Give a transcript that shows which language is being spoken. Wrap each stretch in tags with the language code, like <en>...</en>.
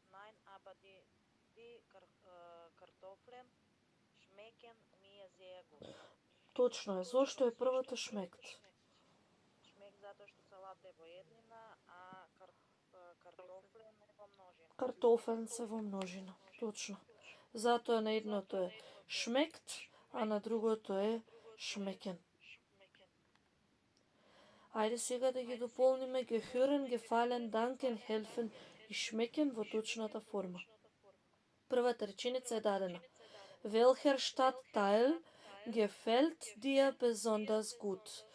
<de>Nein, aber die Kartoffeln schmecken mir sehr gut.</de> <mk>Точно е. Зошто е првата шмект? Schmeckt затоа што салат е во еднина, а картофлен е во множина. Картофен се во множина. Точно. Затоа на едното е шмект, а на другото е шмекен. Ајде сега да ги дополниме gehören, gefallen, danken, helfen и schmecken во точната форма. Првата реченица е дадена.</mk> <de>Welcher Stadtteil gefällt dir besonders gut?</de>